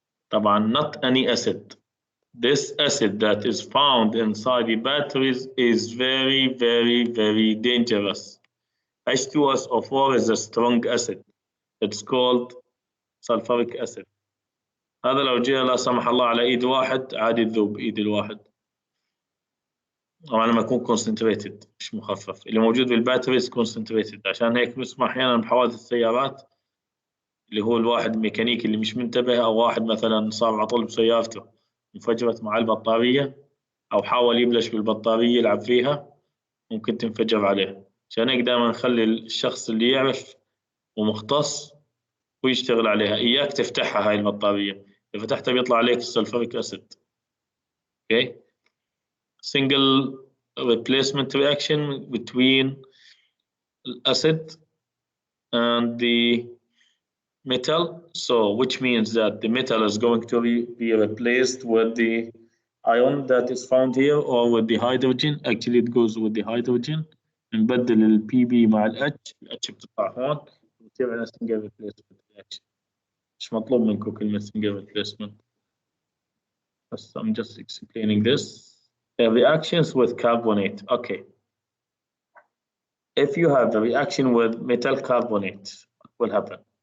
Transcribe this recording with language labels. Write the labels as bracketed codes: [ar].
[en] طبعا not any acid. This acid that is found inside the batteries is very, very, very dangerous. H2SO4 is a strong acid. It's called sulfuric acid. [ar] هذا لو جاء لا سمح الله على ايد واحد عادي تذوب بايد الواحد. طبعا لما يكون concentrated مش مخفف. اللي موجود بالباتريز concentrated. عشان هيك بنسمع احيانا بحوادث السيارات اللي هو الواحد الميكانيكي اللي مش منتبه، او واحد مثلا صار عطل بسيارته انفجرت مع البطارية او حاول يبلش بالبطارية يلعب فيها ممكن تنفجر عليه. عشان هيك دائما نخلي الشخص اللي يعرف ومختص ويشتغل عليها. إياك تفتحها هاي البطارية، إذا فتحتها بيطلع عليك السلفوريك أسيد. [en] Okay. Single replacement reaction between acid and the metal, so which means that the metal is going to be replaced with the ion that is found here or with the hydrogen. Actually it goes with the hydrogen. [ar] نبدل ال PB مع ال H، ال H بتطلع هون بتصير عندنا [en] single replacement reaction. [ar] مش مطلوب منكم كلمة [en] single replacement، [ar] بس [en] I'm just explaining this. Reactions with carbonate. Okay. If you have a reaction with metal carbonate, what will happen?